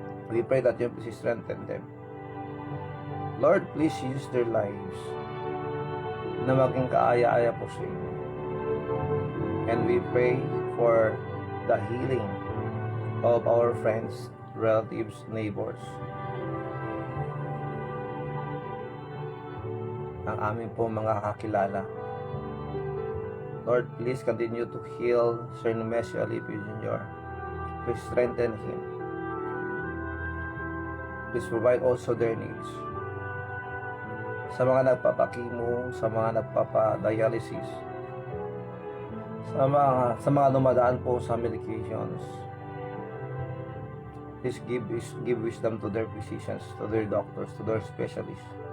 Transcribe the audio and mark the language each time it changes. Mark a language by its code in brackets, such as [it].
[en] We pray that you please strengthen them. Lord, please use their lives [tl] na maging kaaya-aya po sa inyo. [en] And we pray for the healing of our friends, relatives, neighbors. [tl] Ang aming po mga kakilala. [en] Lord, please continue to heal Sir Nemesio Alipio Jr. Please strengthen him. Please provide also their needs. [tl] Sa mga nagpapakimo, sa mga nagpapadialysis, sa mga dumadaan po sa [en] medications, please give wisdom to their physicians, to their doctors, to their specialists.